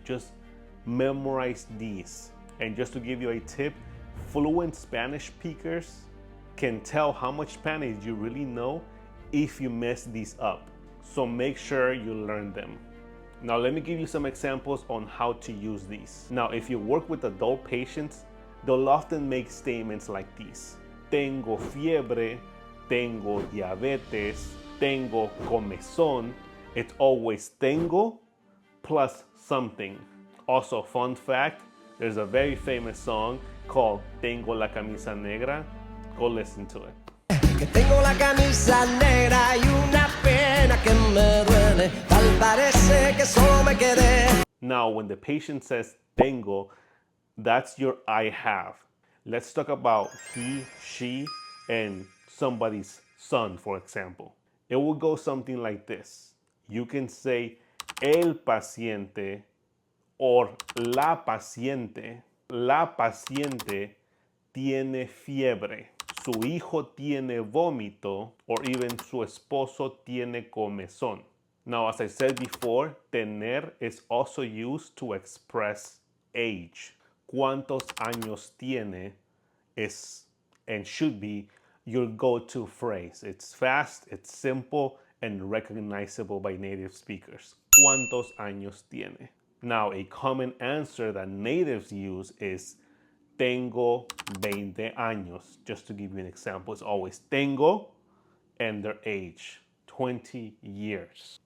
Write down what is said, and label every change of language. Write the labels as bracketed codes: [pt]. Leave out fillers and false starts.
[en] Just memorize these. And just to give you a tip, fluent Spanish speakers can tell how much Spanish you really know if you mess these up. So make sure you learn them. Now let me give you some examples on how to use these. Now if you work with adult patients, they'll often make statements like these. [es] Tengo fiebre, tengo diabetes, tengo comezón. [en] It's always tengo plus something. Also, fun fact, there's a very famous song called Tengo la camisa negra. Go listen to it. [es] Que tengo la camisa negra y una pena que me duele, tal parece que solo me quedé. [en] Now, when the patient says tengo, that's your I have. Let's talk about he, she, and somebody's son, for example. It will go something like this. You can say el paciente or la paciente. [es] La paciente tiene fiebre. Su hijo tiene vómito, [en] or even [es] su esposo tiene comezón. [en] Now, as I said before, tener is also used to express age. [es] ¿Cuántos años tiene [en] is and should be your go-to phrase. It's fast, it's simple, and recognizable by native speakers. [es] ¿Cuántos años tiene? [en] Now, a common answer that natives use is [es] tengo 20 años. [en] Just to give you an example, it's always tengo and their age, 20 years.